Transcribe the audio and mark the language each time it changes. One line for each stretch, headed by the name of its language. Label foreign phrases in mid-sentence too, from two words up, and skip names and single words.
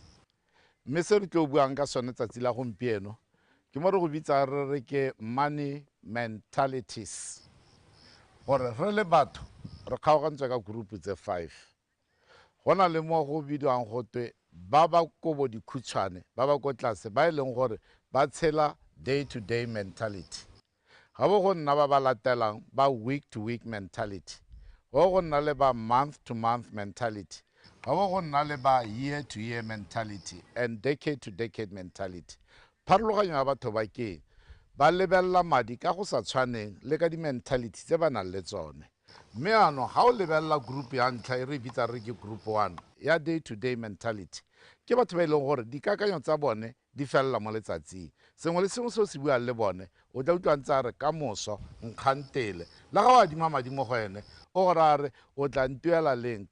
Tswana: Mme se re tlo buang ka sone tsatsi la gompieno ke mo re go bitsa re ke
English: money mentalities.
Tswana: Gore re le batho re kgaogantswe ka group tse 5. Gona le mo go bidiwang gotwe ba ba kobo dikhutshwane ba ba go tlase ba ileng gore ba tshela
English: day to day mentality.
Tswana: Ga bo go nna ba ba latelang ba
English: week to week mentality.
Tswana: Go nna le ba
English: month to month mentality.
Tswana: Go nna le ba
English: year to year mentality and decade to decade mentality.
Tswana: pharologanyo ya batho ba keng ba lebella madi ka go sa tshwaneng le ka di-mentality tse ba nang le tsone mme ano ga o lebella group ya ntlha e re bitsa re ke group 1 ya
English: day to day mentality
Tswana: ke batho ba e leng gore dikakanyo tsa bone di felela mo letsatsing sengwe le sengwe se o se buang le bone o tla utlwa ntse a re ka moso nkgantele la ga o adima madi mo go ene o gore a re o tla ntuela leng